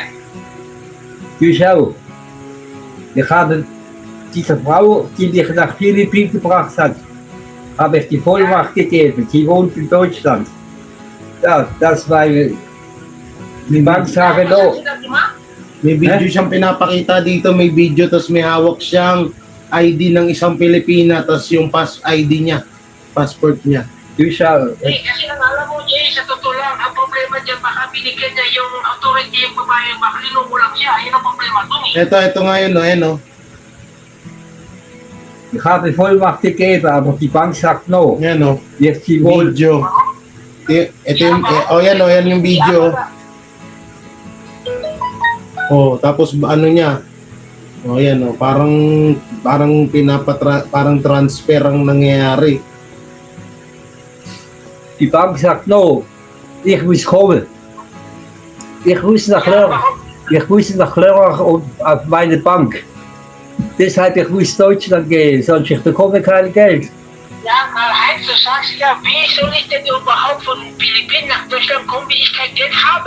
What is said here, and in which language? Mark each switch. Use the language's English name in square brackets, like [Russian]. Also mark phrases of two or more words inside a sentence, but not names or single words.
[German] Du schau, ich habe dieser Frau, die mich nach Philippinen gebracht hat, habe ich die Vollmacht gegeben. Sie wohnt in Deutschland. Ja, das war die Banksache Was noch. hast du da gemacht? [Filipino] May video siyang pinapakita dito, may video, tapos may hawak siyang ID ng isang Pilipina, tapos yung ID niya, passport niya. [German] Du schau, [Filipino] Kasi ang alam mo, Jay, sa totoo lang, ang problema dyan, baka binigyan niya yung authority yung babae, baka linungo lang siya. Yun ang problema dun eh. Ito ngayon, no, no. [German] ich habe Vollmacht gegeben, aber die Bank sagt no. [Filipino] Yan, no. [German] Jetzt sie wohl. [Filipino] Video. Ito yung, yan, no, yan yung video. Oh, tapos ano niya? Oh, yan, no, parang parang transfer ang nangyayari. [German] Die Bank sagt no. Ich muss kommen. Ich muss nach Lörrach und auf meine Bank. Deshalb ich muss Deutschland gehen, sonst ich bekomme kein Geld. Ja, Karl-Heinz, du sagst ja, wie soll ich denn überhaupt von Philippinen nach Deutschland kommen, wenn ich kein Geld habe?